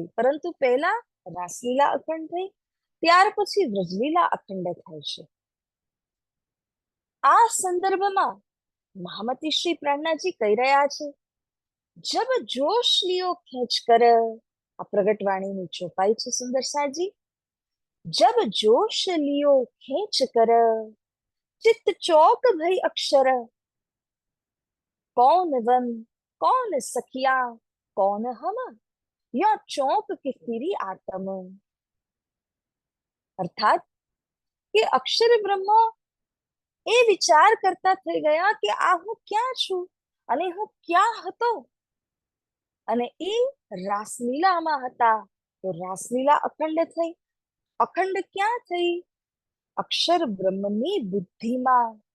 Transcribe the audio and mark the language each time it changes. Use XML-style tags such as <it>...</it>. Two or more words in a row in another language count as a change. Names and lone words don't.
<gu>પરંતુ પહેલા રાસલીલા અખંડ થઈ, ત્યાર પછી વ્રજલીલા અખંડ થાય છે. આ સંદર્ભમાં મહામતી શ્રી પ્રાણનાજી કહી રહ્યા છે,</gu> <hi>जब जोश लियो खेंच कर,</hi> <gu>આ પ્રગટવાણીની ચોપાઈ છે સુંદર સાજી.</gu> <hi>जब जोश लियो खेच कर, चित चौक भई अक्षर, कौन वन कौन सखिया कौन हम, या चौक के फिरी आत्म.</hi> <gu>अर्थात કે અક્ષર બ્રહ્મ એ વિચાર કરતા થઈ ગયા કે આ હું ક્યાં છું અને હું ક્યાં હતો. અને એ રાસલીલામાં હતા, તો રાસલીલા અખંડ થઈ. અખંડ ક્યાં થઈ? અક્ષર બ્રહ્મની બુદ્ધિમાં.</gu>